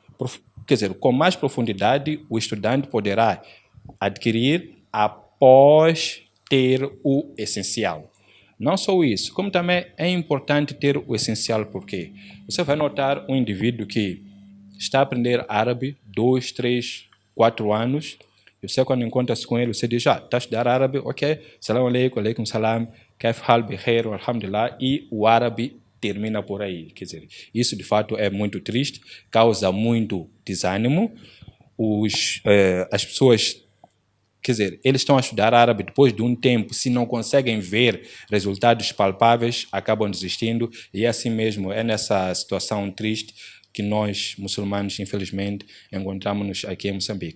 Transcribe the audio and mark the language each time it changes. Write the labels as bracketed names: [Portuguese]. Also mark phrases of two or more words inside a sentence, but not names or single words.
[Portuguese] Quer dizer, com mais profundidade, o estudante poderá adquirir após ter o essencial. Não só isso, como também é importante ter o essencial, porque você vai notar um indivíduo que está a aprender árabe 2, 3, 4 anos, e você quando encontra-se com ele, você diz, está a estudar árabe, [Arabic] ok, السلام عليكم، عليكم السلام، كيف الحال بخير، الحمد لله, [Portuguese] e o árabe termina por aí. Quer dizer, isso de fato é muito triste, causa muito desânimo. As pessoas, quer dizer, eles estão a estudar árabe depois de um tempo, se não conseguem ver resultados palpáveis, acabam desistindo, e assim mesmo é nessa situação triste que nós, muçulmanos, infelizmente, encontramos-nos aqui em Moçambique.